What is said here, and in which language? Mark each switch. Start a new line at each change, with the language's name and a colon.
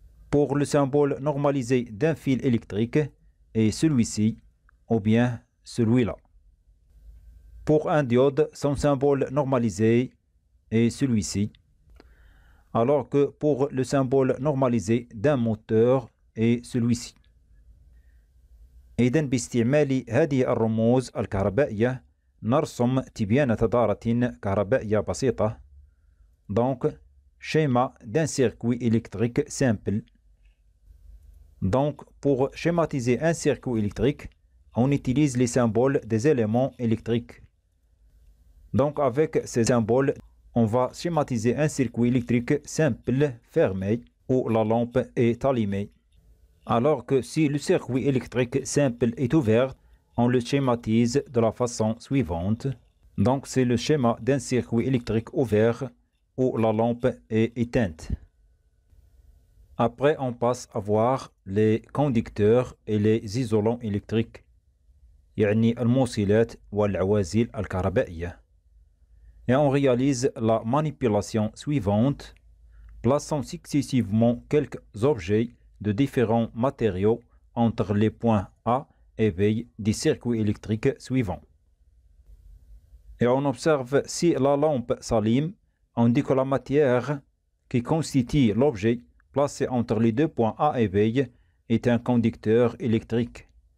French: Pour le symbole normalisé d'un fil électrique est celui-ci, ou bien celui-là. Pour un diode, son symbole normalisé est celui-ci, alors que pour le symbole normalisé d'un moteur est celui-ci.
Arabic: إذن باستعمال هذه الرموز الكهربائية نرسم تبيان دارة كهربائية بسيطة.
French: Donc, schéma d'un circuit électrique simple. Donc, pour schématiser un circuit électrique, on utilise les symboles des éléments électriques. Donc, avec ces symboles, on va schématiser un circuit électrique simple fermé où la lampe est allumée. Alors que si le circuit électrique simple est ouvert, on le schématise de la façon suivante. Donc, c'est le schéma d'un circuit électrique ouvert où la lampe est éteinte. Après, on passe à voir les conducteurs et les isolants électriques.
Arabic: يعني الموصلات والعوازل الكهربائية.
French: Et on réalise la manipulation suivante. Plaçons successivement quelques objets de différents matériaux entre les points A et B du circuit électrique suivant. Et on observe si la lampe s'allume, on dit que la matière qui constitue l'objet placé entre les deux points A et B est un conducteur électrique.